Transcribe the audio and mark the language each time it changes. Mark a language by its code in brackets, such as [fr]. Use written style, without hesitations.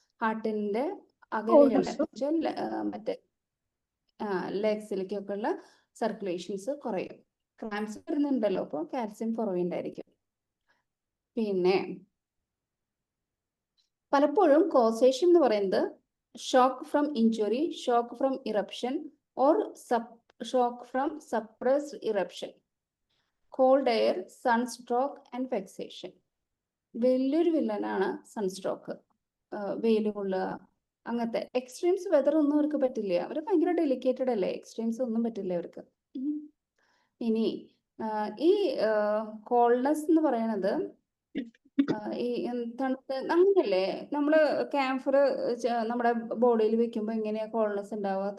[ml] ഹാർട്ടിന്റെ അകലെയുള്ള മറ്റേ ലെഗ്സിലേക്കൊക്കെ ഉള്ള സർക്കുലേഷൻസ് കുറയും. ക്രാംസ് വരുന്നുണ്ടല്ലോ, അപ്പോൾ കാൽസ്യം കുറവുണ്ടായിരിക്കും. പിന്നെ പലപ്പോഴും കോസേഷൻ എന്ന് പറയുന്നത് [en] shock from injury, shock from eruption, or shock from suppressed eruption, cold air, sunstroke and vexation. [ml] വലിയൊരു വില്ലനാണ് സൺസ്ട്രോക്ക്. വെയിൽ കൊള്ളുക, അങ്ങനത്തെ എക്സ്ട്രീംസ് വെതർ ഒന്നും അവർക്ക് പറ്റില്ല. അവർ ഭയങ്കര ഡെലിക്കേറ്റഡ് അല്ലേ, എക്സ്ട്രീംസ് ഒന്നും പറ്റില്ല അവർക്ക്. ഇനി ഈ കോൾഡ്നെസ് എന്ന് പറയണത് ഈ തണുത്ത അങ്ങനെയല്ലേ, നമ്മള് ക്യാംഫർ നമ്മുടെ ബോഡിയിൽ വെക്കുമ്പോൾ എങ്ങനെയാ കോൾഡ്നെസ് ഉണ്ടാവുക?